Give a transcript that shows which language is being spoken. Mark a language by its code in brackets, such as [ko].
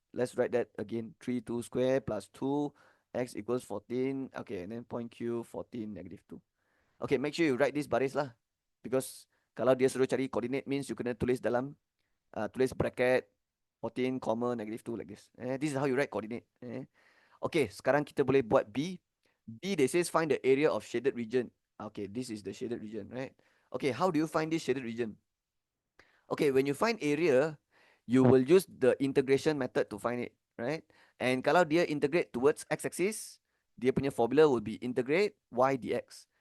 [en] Let's write that again. 3 2 square plus 2 x equals 14. Okay, and then point Q 14 negative 2. Okay, make sure you write this [ms] baris lah. Because kalau dia suruh cari coordinate means you kena tulis dalam tulis bracket 14, comma, negative 2 [en] like this. This is how you write coordinate. [ms] Okay, sekarang kita boleh buat B. [en] B, they says find the area of shaded region. Okay, this is the shaded region, right? Okay, how do you find this shaded region? Okay, when you find area, you will use the integration method to find it, right? And [ms] kalau dia [en] integrate towards x-axis, dia punya formula will be integrate y dx.